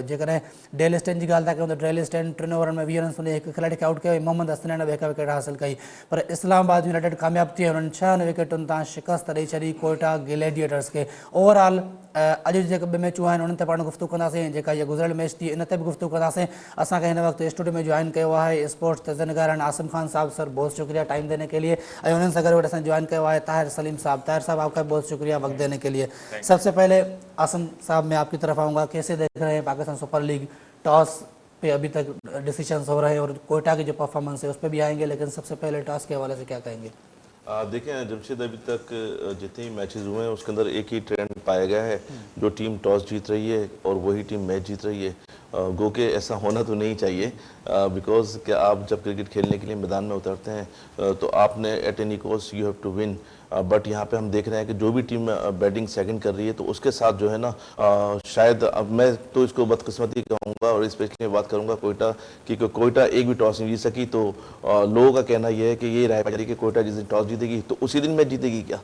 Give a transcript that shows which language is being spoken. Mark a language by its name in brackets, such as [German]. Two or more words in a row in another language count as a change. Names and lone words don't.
[Sindhi] जेकॾहिं डेल स्टेन जी ॻाल्हि था कयूं त डेल स्टेन 3 ओवरनि में 20 रन्सूं ॾेई 1 खिलाड़ी खे आउट कयो ऐं मोहम्मद हसनैन बि 1 विकेट हासिल कई। पर इस्लामाबाद यूनाइटेड कामयाब थी, हुननि 6 विकेटुनि तां शिकस्त ॾेई छॾी कोयटा ग्लैडिएटर्स खे। ओवरऑल अॼु जी जेके 2 मैचूं आहिनि उन्हनि ते पाण गुफ़्तगू कंदासीं। जेका इहा गुज़िरियल मैच थी इन ते बि गुफ़्तगू कंदासीं। असांखे हिन वक़्तु स्टूडियो में जॉइन कयो आहे स्पोर्ट्स तजनिगार आसिम खान साहब। [Urdu] سر، بہت شکریہ ٹائم دینے کے لیے. [Sindhi] ऐं उन्हनि सां गॾु असां जॉइन कयो आहे ताहिर सलीम साहब। [Urdu] طاہر صاحب، آپ کا بہت شکریہ وقت دینے کے لیے۔ سب سے پہلے عاصم صاحب، میں آپ کی طرف آؤں گا. کیسے دیکھ رہے ہیں پاکستان سپر لیگ؟ ٹاس پہ ابھی تک ڈسیژنز ہو رہے ہیں اور کوئٹہ کی جو پرفارمنس ہے اس پر بھی آئیں گے، لیکن سب سے پہلے ٹاس کے حوالے سے کیا کہیں گے? دیکھیں جمشید، ابھی تک جتنے ہی میچز ہوئے ہیں اس کے اندر ایک ہی ٹرینڈ پایا گیا ہے، جو ٹیم ٹاس جیت رہی ہے اور وہی ٹیم میچ جیت رہی ہے. گو کے ایسا ہونا تو نہیں چاہیے، بیکاز کہ آپ جب کرکٹ کھیلنے کے لیے میدان میں اترتے ہیں تو آپ نے [English] at any cost you have to win. [Urdu] بٹ یہاں پہ ہم دیکھ رہے ہیں کہ جو بھی ٹیم [English] batting second [Urdu] کر رہی ہے تو اس کے ساتھ جو ہے نا شاید اب میں تو اس کو بدقسمتی کہوں گا اور اسپیشلی بات کروں گا کوئٹہ کی. کوئٹہ ایک بھی ٹاس نہیں جیت سکی، تو لوگوں کا کہنا یہ ہے کہ یہ رائے پائی کہ کوئٹہ جس دن ٹاس جیتے گی تو اسی دن میچ جیتے گی کیا.